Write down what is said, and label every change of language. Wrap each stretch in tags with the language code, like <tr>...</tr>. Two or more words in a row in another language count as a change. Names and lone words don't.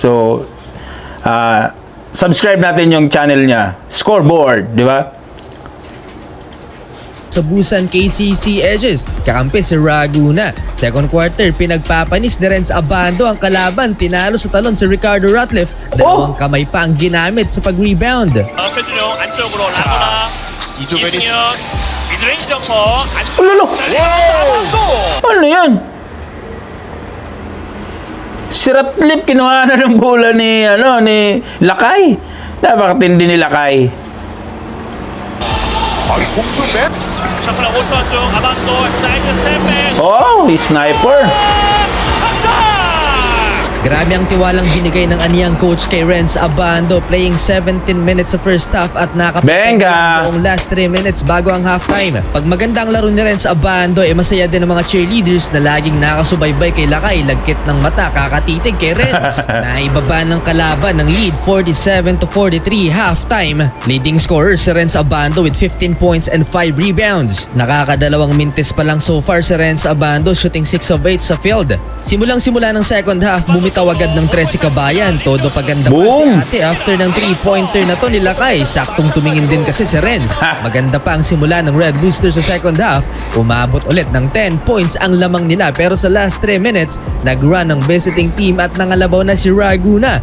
<tl>So subscribe natin yung channel niya, Scoreboard, di ba? Busan KCC Edges. Kakampi si Raguna.</tl> <en>Second quarter,</en> <tl>pinagpapanis ni Renz Abando ang kalaban. Tinalo sa talon si Ricardo Ratliff. Dalawang kamay pa ang ginamit sa pag-rebound.</tl> <ko>최준용 안쪽으로 라거나 이주변이 이승현 미드레인지 점퍼 안쪽</ko> <tl>Ulolo!</tl> <ko>아반도.</ko> <tl>Ano yan? Si Ratliff kinuha na ng bola ni Lakay. Napakatindi ni Lakay.</tl> <ko>공수맨 샤프라 5초 안쪽 아반도 사이드 스텝백</ko> <en>Oh, sniper.</en> <ko>탑장.</ko> <tl>Grabe ang tiwalang binigay ng aniyang coach kay Renz Abando,</tl> <en>playing 17 minutes</en> <tl>sa</tl> <en>first half</en> <tl>at Benga! ang</tl> <en>last 3 minutes</en> <tl>bago ang halftime. Pag maganda ang laro ni Renz Abando, masaya din ang mga cheerleaders na laging nakasubaybay kay Lakay, lagkit ng mata, kakatitig kay Renz. Naibaba ng kalaban ng lead 47-43 halftime.</tl> <en>Leading scorer</en> <tl>si Renz Abando</tl> <en>with 15 points and 5 rebounds.</en> <tl>Nakakadalawang minutes pa lang</tl> <en>so far</en> <tl>si Renz Abando,</tl> <en>shooting 6 of 8</en> <tl>sa field. Simulang-simula ng</tl> <en>second half,</en> <tl>bumitaw agad ng 3 si Kabayan. Todo paganda pa si</tl> <en>Boom!</en> <tl>ate after ng 3-pointer na to ni Lakay. Saktong tumingin din kasi si Renz. Maganda pa ang simula ng Red Boosters sa</tl> <en>second half.</en> <tl>Umabot ulit ng 10 points ang lamang nila, pero sa</tl> <en>last 3 minutes,</en> <tl>nag-run ang</tl> <en>visiting team</en> <tl>at nangalabaw na si Raguna.</tl>